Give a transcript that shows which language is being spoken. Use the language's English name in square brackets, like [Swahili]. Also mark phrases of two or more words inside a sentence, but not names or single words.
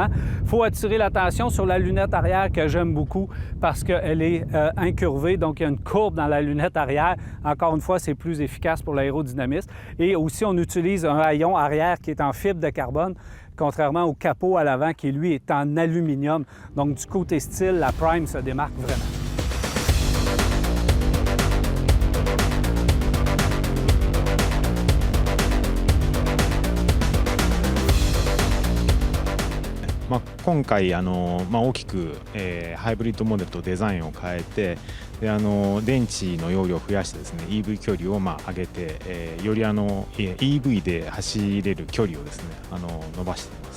[French] Il faut attirer l'attention sur la lunette arrière que j'aime beaucoup parce qu'elle est incurvée, donc il y a une courbe dans la lunette arrière. Encore une fois, c'est plus efficace pour l'aérodynamisme. Et aussi, on utilise un haillon arrière qui est en fibre de carbone, contrairement au capot à l'avant qui, lui, est en aluminium. Donc, du côté style, la Prime se démarque vraiment. [Japanese] 今回大きく、ハイブリッドモデルとデザインを変えてで電池の容量を増やしてですね EV 距離を上げて、よりEV で走れる距離をですね伸ばしています。